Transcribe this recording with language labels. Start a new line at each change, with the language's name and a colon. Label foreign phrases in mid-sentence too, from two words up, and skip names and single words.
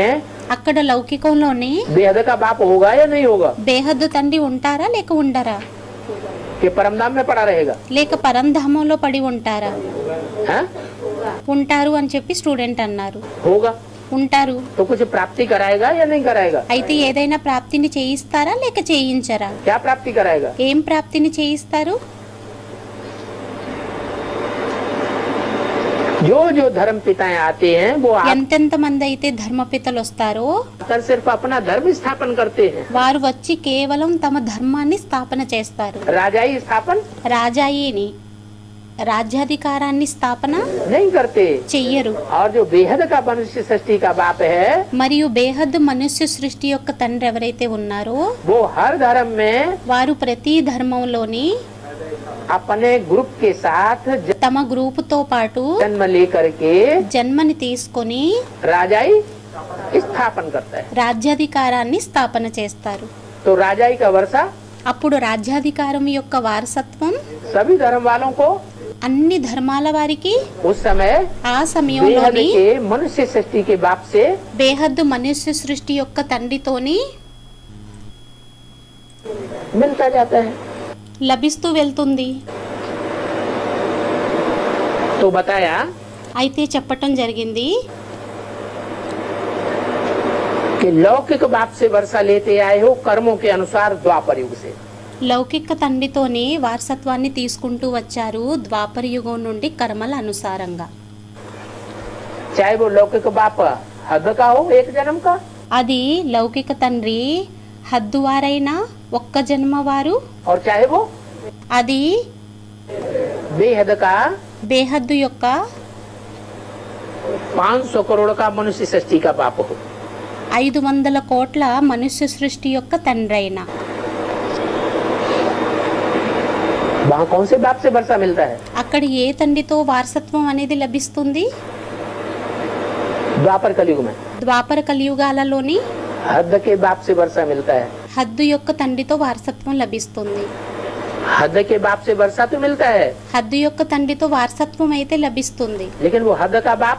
Telugu: అక్కడ లౌకికంలోని
Hindi: बेहद का बाप होगा या नहीं होगा?
Telugu: బేహద్దు తండ్రి ఉంటారా లేక ఉండరా?
Hindi: कि परमधाम में पड़ा रहेगा?
Telugu: లేక పరంధామంలో పడి ఉంటారా?
Hindi: हैं?
Telugu: ఉంటారు అని చెప్పి స్టూడెంట్ అన్నారు।
Hindi: होगा
Telugu: ఉంటారు।
Hindi: तो कुछ प्राप्ति कराएगा या नहीं कराएगा?
Telugu: అయితే ఏదైనా ప్రాప్తిని చేయిస్తారా లేక చేయించరా?
Hindi: क्या प्राप्ति कराएगा?
Telugu: ఏం ప్రాప్తిని చేయిస్తారు?
Hindi: जो जो धर्म पिताएं आते हैं वो
Telugu: ఎంతెంత మంది అయితే ధర్మపితలు వస్తారో
Hindi: आकर सिर्फ अपना धर्म स्थापन करते हैं।
Telugu: వారు వచ్చి కేవలం తమ ధర్మాన్ని స్థాపన చేస్తారు।
Hindi: राजाई स्थापन
Telugu: రాజాయిని రాజ్యాధికారాన్ని స్థాపన
Hindi: नहीं करते।
Telugu: చెయ్యరు।
Hindi: और जो बेहद का मनुष्य सृष्टि का बाप है
Telugu: మరియు బేహద్దు మనుష్య సృష్టి యొక్క తండ్రి ఎవరైతే ఉన్నారో
Hindi: वो हर धर्म में
Telugu: వారు ప్రతి ధర్మంలోని
Hindi: अपने ग्रुप के साथ
Telugu: తమ గ్రూపుతో పాటు
Hindi: जन्म लेकर के
Telugu: జన్మని తీసుకొని
Hindi: राजाई स्थापन करता है।
Telugu: రాజ్యాధికారాన్ని స్థాపన చేస్తారు।
Hindi: तो राजाई का वर्षा
Telugu: అప్పుడు రాజ్యాధికారం యొక్క వారసత్వం
Hindi: सभी धर्म वालों को
Telugu: అన్ని ధర్మాల వారికి
Hindi: उस समय
Telugu: ఆ
Hindi: बेहद
Telugu: సమయంలోని
Hindi: के मनुष्य सृष्टि के बाप से
Telugu: బేహద్దు మనుష్య సృష్టి యొక్క తండ్రితోని
Hindi: मिलता जाता है।
Telugu: లభిస్తూ వెళ్తుంది।
Hindi: तो बताया
Telugu: అయితే చెప్పటం జరిగింది
Hindi: कि लौकिक बाप से वर्षा लेते आए हो कर्मों के अनुसार द्वापर युग से।
Telugu: లౌకిక తండ్రితోనే వారసత్వాన్ని తీసుకుంటూ వచ్చారు ద్వాపర యుగం నుండి కర్మల అనుసారంగా।
Hindi: चाहे वो लौकिक बाप हद का हो एक जन्म का,
Telugu: అది లౌకిక తండ్రి హద్దువారైనా ఒక్క జన్మవారు,
Hindi: और चाहे वो
Telugu: అది
Hindi: बेहद का
Telugu: బేహద్దు యొక్క
Hindi: 500 करोड़ का मनुष्य सृष्टि का बाप हो।
Telugu: 500 కోట్ల మనుష్య సృష్టి యొక్క తండ్రి అయినా
Hindi: वहाँ कौन से बाप से वर्षा मिलता है?
Telugu: అక్కడ ఏ తండ్రితో వారసత్వం అనేది లభిస్తుంది?
Hindi: द्वापर कलयुग में
Telugu: ద్వాపర కలియుగాలలోని
Hindi: हद के बाप से वर्षा मिलता है।
Telugu: హద్దు యొక్క తండ్రితో వారసత్వం లభిస్తుంది।
Hindi: हद के बाप से वर्षा तो मिलता है,
Telugu: హద్దు యొక్క తండ్రితో వారసత్వం అయితే లభిస్తుంది।
Hindi: लेकिन वो हद का बाप